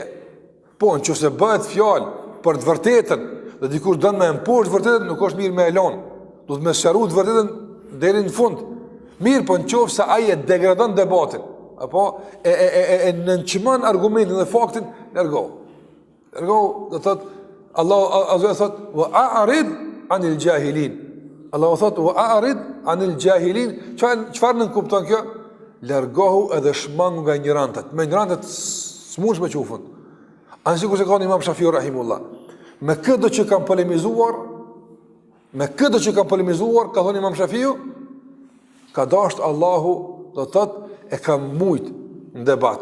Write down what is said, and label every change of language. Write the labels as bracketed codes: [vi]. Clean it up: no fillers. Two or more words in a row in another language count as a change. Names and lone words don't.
[sq] Po, në që se bëhet fjalë për të vërtetën, dhe dikur dënë me mposhtë vërtetën, nuk është mirë me elon. Do të me sqaru të vërtetën deri në fund. Mirë, po në qofë se aje degradon debatin, apo e nënçmon argumentin dhe faktin, largohu. Largohu, do thotë, Allah azza thot, [ar] وأعرض عن الجاهلين. [sq] Allah thot, [ar] وأعرض عن الجاهلين. [sq] Çfarë nën kupton kjo? Largohu edhe shmangu nga ignorantët. Me ignorantët s'mundsh me qufën. Anësi kur se ka Imam Shafiu rahimullah. Me këtë që kanë polemizuar, ka thonë Imam Shafiu, ka dashur Allahu, do të thotë, e ka mujt në debat.